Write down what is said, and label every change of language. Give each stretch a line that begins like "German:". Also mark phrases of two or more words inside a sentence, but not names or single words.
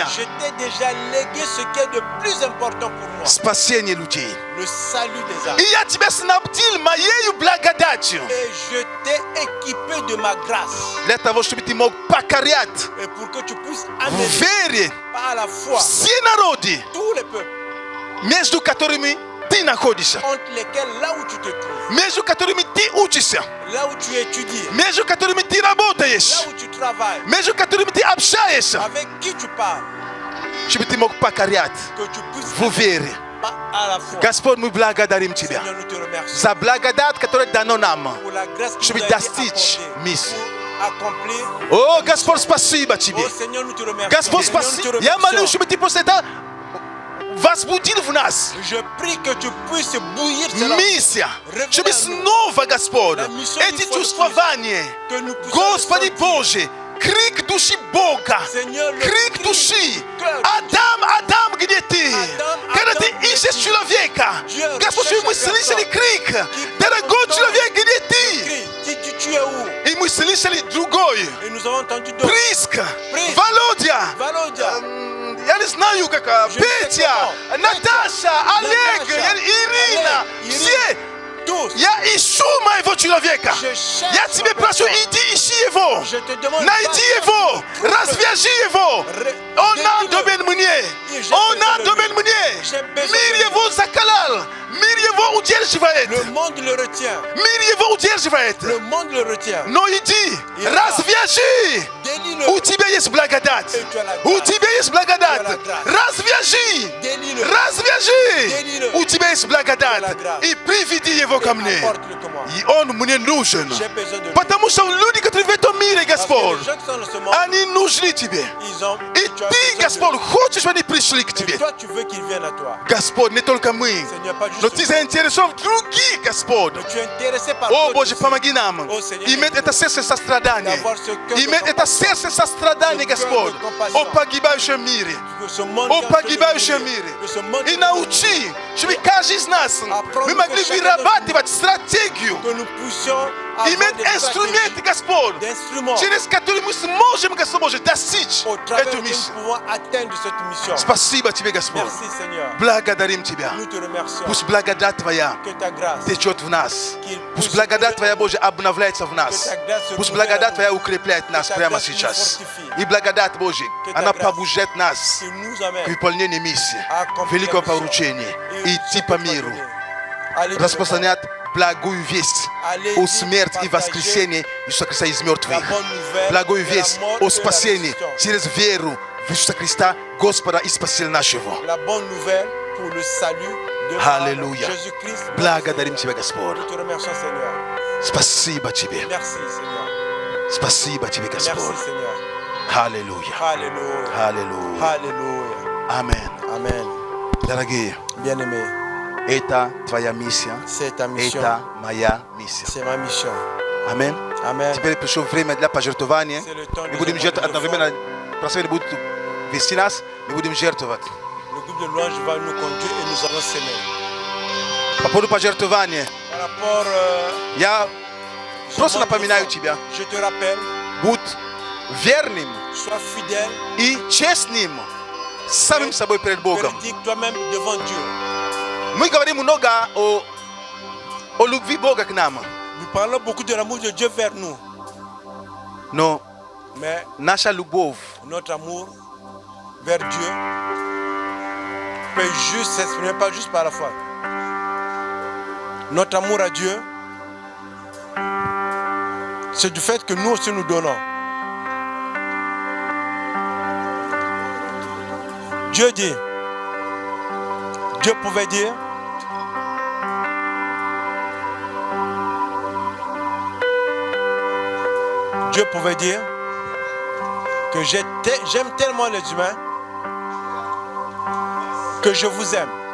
French: je t'ai déjà légué ce qui est de plus important pour moi.
Russian: Спасение людей.
French: Le salut des âmes.
Russian: И я тебя снабдил моей благодатью.
French: Et je t'ai équipé de ma grâce.
Russian: Для того, чтобы ты мог покорять
French: Et pour que tu puisses
Russian: в
French: amener
Russian: вере
French: par la foi
Russian: все народы,
French: tous les peuples
Russian: между которыми ты находишься,
French: entre lesquels là où tu te trouves,
Russian: между которыми ты учишься,
French: là où tu étudies,
Russian: между которыми ты
French: là
Russian: работаешь,
French: où tu travailles,
Russian: между которыми ты общаешься,
French: avec qui tu parles,
Russian: чтобы ты мог покорять
French: que tu puisses
Russian: в вере.
French: à la foi.
Russian: Господь, мы благодарим Тебя
French: Seigneur, nous te remercions
Russian: за благодать, которая дана нам.
French: pour la grâce que
Russian: чтобы
French: tu as été
Russian: достичь
French: accordée
Russian: миссии.
French: pour accomplir.
Russian: О, Господь, спасибо Тебе.
French: Oh Seigneur, nous te remercions.
Russian: Господь,
French: Seigneur, nous
Russian: спасибо.
French: te
Russian: Я молю,
French: remercions.
Russian: чтобы Ты просто это возбудил в нас.
French: Je prie que tu puisses bouillir cela.
Russian: Миссия. Чтобы снова, Господь, эти чувствования,
French: Que nous puissions
Russian: Господи
French: ressentir.
Russian: Боже, крик души Бога,
French: Seigneur, le
Russian: крик
French: cri
Russian: души.
French: cœur.
Russian: Адам, Адам, где ты? Адам, Когда ты Адам, где ищешь ты? человека,
French: Dieu
Russian: Господь,
French: cherche
Russian: мы
French: la
Russian: слышали
French: personne
Russian: крик.
French: qui
Russian: Дорогой
French: porte
Russian: человек, где ты?
French: Crie, tu es où?
Russian: И мы слышали другой.
French: Et nous avons entendu d'autres.
Russian: Приска, Приска. Володя, Володя, я не знаю, как,
French: Je ne sais
Russian: Петя,
French: pas.
Russian: Наташа, Олег, Наташа, Ирина, Олег, все.
French: tous.
Russian: Я ищу моего человека.
French: Je cherche
Russian: Я тебе
French: ma
Russian: прошу,
French: personne.
Russian: иди ищи его.
French: Je te demande,
Russian: Найди
French: va
Russian: его,
French: chercher.
Russian: развяжи его. Он надобен мне. Он надобен мне. Мир его закалал. Мир его удерживает.
French: Le monde le retient.
Russian: Мир его удерживает.
French: Le monde le retient.
Russian: Но иди, развяжи.
French: Délie-le.
Russian: У тебя есть благодать.
French: Et tu as la grâce.
Russian: У тебя есть благодать.
French: Tu as la grâce.
Russian: Развяжи.
French: Délie-le.
Russian: Развяжи.
French: Délie-le.
Russian: У тебя есть благодать.
French: Tu as la grâce.
Russian: И приведи его ко мне.
French: Apporte-le que moi.
Russian: И он мне нужен.
French: J'ai besoin de lui.
Russian: Потому что люди, которые в этом mire,
French: Parce que
Russian: Господь.
French: les gens qui sont dans ce monde,
Russian: Они нужны тебе.
French: ils ont...
Russian: И
French: tu as
Russian: ты,
French: besoin
Russian: Господь,
French: d'eux.
Russian: хочешь, чтобы они пришли к
French: Et
Russian: тебе.
French: toi, tu veux qu'ils viennent à toi.
Russian: Господь, не только мы,
French: Seigneur, pas juste
Russian: но ты
French: nous.
Russian: заинтересован в других, Господь.
French: Mais tu es intéressé par
Russian: О,
French: d'autres
Russian: Боже,
French: aussi.
Russian: помоги нам
French: Ô, Seigneur,
Russian: иметь это сердце сострадания.
French: D'avoir ce cœur de
Russian: Иметь это
French: compassion.
Russian: сердце сострадания,
French: Ce cœur de
Russian: Господь,
French: compassion.
Russian: о погибающем мире.
French: Que ce monde
Russian: О
French: qui est en train de
Russian: погибающем
French: mourir,
Russian: мире.
French: que ce monde qui
Russian: И
French: est en train de
Russian: научи, чтобы каждый из нас мы могли вырабатывать стратегию,
French: que nous puissions avoir
Russian: иметь
French: des
Russian: инструменты, Господь,
French: d'instruments
Russian: через которые мы сможем, Господь, достичь
French: au travers
Russian: эту
French: de nous
Russian: миссию.
French: pouvons atteindre cette mission.
Russian: Спасибо Тебе, Господь.
French: Merci Seigneur.
Russian: Благодарим Тебя.
French: Nous te remercions.
Russian: Пусть благодать Твоя
French: Que ta grâce,
Russian: течет в нас.
French: qu'il
Russian: Пусть
French: puisse
Russian: благодать Твоя,
French: couler-
Russian: Боже, обновляется в нас. Пусть благодать Твоя укрепляет нас прямо сейчас. И благодать Божья, она побуждает нас
French: que nous
Russian: к
French: amène
Russian: выполнению миссии,
French: à accomplir
Russian: великого
French: la mission.
Russian: поручения,
French: Et
Russian: идти
French: ce
Russian: по
French: que tu as
Russian: миру,
French: donné. Allez te
Russian: распространять благую весть о смерти и воскресении Иисуса Христа из мертвых. Благую весть о спасении через веру в Иисуса Христа, Господа и Спасителя нашего.
French: La bonne nouvelle pour le salut de
Russian: Аллилуйя.
French: Jésus-Christ. notre
Russian: Благодарим
French: Seigneur.
Russian: Тебя, Господь.
French: Nous te remercions Seigneur.
Russian: Спасибо Тебе.
French: Merci Seigneur.
Russian: Спасибо Тебе,
French: Merci
Russian: Господь.
French: Seigneur.
Russian: Аллилуйя.
French: Alléluia.
Russian: Аллилуйя.
French: Alléluia.
Russian: Аминь.
French: Amen.
Russian: Дорогие,
French: Bien-aimé,
Russian: это Твоя миссия,
French: c'est ta mission.
Russian: это моя миссия.
French: C'est ma mission.
Russian: Аминь.
French: Amen.
Russian: Теперь пришло время для пожертвования.
French: C'est le temps
Russian: Мы
French: de
Russian: будем жертвовать одновременно. Прославили будут вести нас, мы будем жертвовать.
French: Le groupe de louange va nous conduire et nous allons s'aimer.
Russian: По поводу пожертвования,
French: Par rapport,
Russian: я
French: je
Russian: просто
French: demande
Russian: напоминаю
French: de foi.
Russian: тебя,
French: Je te rappelle,
Russian: будь верным
French: sois fidèle,
Russian: и честным с самим собой перед Богом.
French: véridique toi-même devant Dieu.
Russian: Мы говорим много о любви Бога к нам,
French: Nous parlons beaucoup de l'amour de Dieu vers nous,
Russian: но
French: mais
Russian: наша любовь
French: notre amour vers Dieu peut juste s'exprimer, pas juste par la foi. Notre amour à Dieu, c'est du fait que nous aussi nous donnons. Dieu dit, Dieu pouvait dire, Dieu pouvait dire que j'aime tellement les humains que je vous aime.